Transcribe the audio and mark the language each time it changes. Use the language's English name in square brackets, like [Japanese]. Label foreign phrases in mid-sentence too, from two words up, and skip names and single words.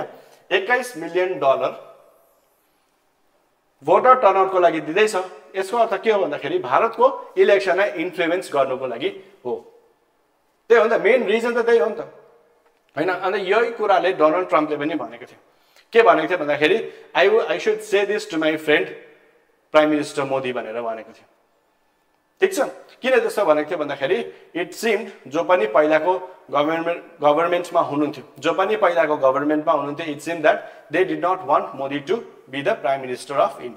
[Nepali] $21 मिलियन [English] voter turnoutको [Nepali] लागि दिँदैछ। यसको अर्थ के हो भन्दाखेरि भारतको [English] electionलाई influence [Nepali] गर्नुको लागि हो। त्यही हो नि त, [English] main reason [Nepali] त त्यही हो नि त हैन। अनि यही कुराले डोनाल्ड ट्रम्पले पनि भनेको थियो। के भनेको थियो भन्दाखेरि [English] I should say this to my friend Prime Minister Modi [Nepali] भनेर भनेको थियो। ठिक छ, किन त्यस्तो भनेको थियो भन्दाखेरि [English] it seemed [Nepali] जो पनि पहिलाको गभर्मेन्टमा हुनुहुन्थ्यो [English] it seemed that they did not want Modi to be the Prime Minister of India.